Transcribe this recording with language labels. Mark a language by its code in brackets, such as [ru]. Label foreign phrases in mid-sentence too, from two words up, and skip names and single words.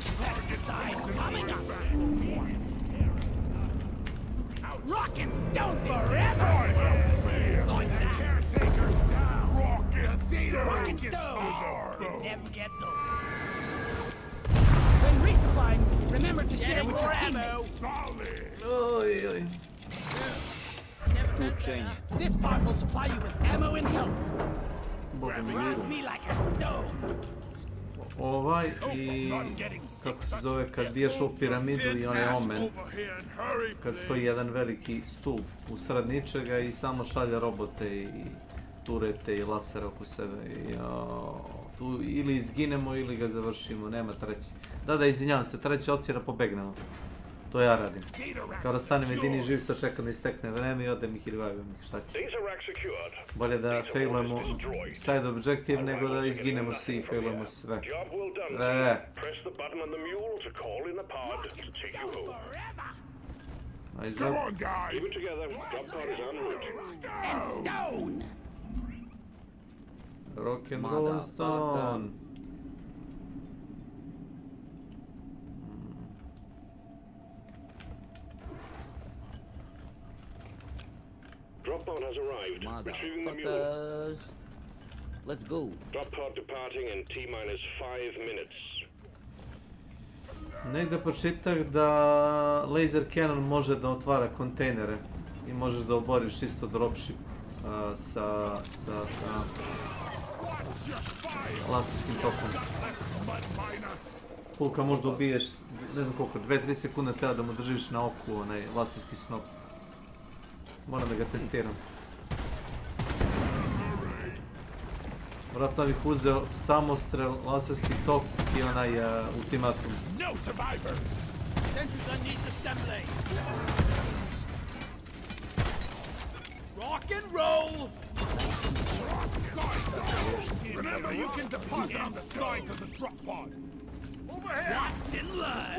[en] Left side coming up. Rock and stone forever! Like that. Caretakers now! Rock and stone! It never gets old. When resupplying, remember to share with your teammates. Oj, oj. [sr] Učenje. [en] This pod will supply you with ammo and health. [sr] Boga mi. [en] Grab me like a stone. [sr] Ovaj i kako se zove kad biješ u piramidu i onaj omen kad stoji jedan veliki stup usred ničega i samo šalje robote i turete i lasere oko sebe i tu ili izginemo ili ga završimo, nema treći. Da, izvinjavam se, treća opcija da pobegnemo. To ja radim. Kao da stanem jedini živ, sad čekam da istekne vreme i odem ih i revivim ih, šta ću. Bolje da failujemo [en] side objective [sr] nego da izginemo svi i failujemo sve. [en] Nice job. Rock and roll stone. Drop pod has arrived. Retrieving the mule. Let's go. Drop pod departing in T-minus 5 minutes. [sr] Negdje počitah da [en] laser cannon [sr] može da otvara kontejnere i možeš da oboriš isto dropship sa laserskim tokom. Koliko možda ubiješ, ne znam koliko, 2-3 sekunde treba da mu držiš na oku onaj laserski snop. Moram da ga testiram. Vratno bih uzeo samostrel, laserski tok i onaj ultimatum. [en] No survivor. Sentry needs assembly. Rock and roll. Remember, you can deposit on the sides of the drop pod. Over here. What's in line?